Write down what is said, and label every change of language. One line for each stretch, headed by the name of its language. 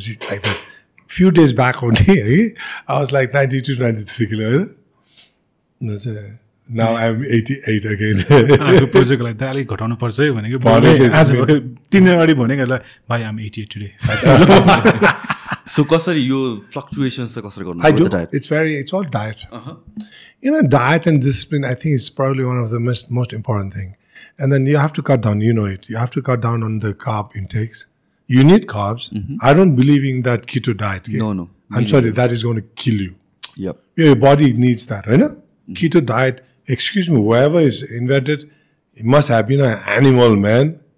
English: Like that. Few days back only, I was like 92, 93 kilo. Now I'm 88 again.
Nepali: Project लागि त अलिक घटाउनु पर्छ है भनेको आज 3 दिन अगाडि भनेको भाइ
English: I'm 88 today.
Nepali: So कसरी यो फ्लक्चुएसन्स चाहिँ कसरी गर्नु?
English: I do. It's all diet. You know, diet and discipline, I think, is probably one of the most important thing. And then you have to cut down. You know it. You have to cut down on the carb intakes. You need carbs. I don't believe in that keto diet. Okay? No. I'm sorry, that is going to kill you. Yep. Your body needs that, right? Keto diet. Excuse me, whoever is invented, it must have been an animal, man.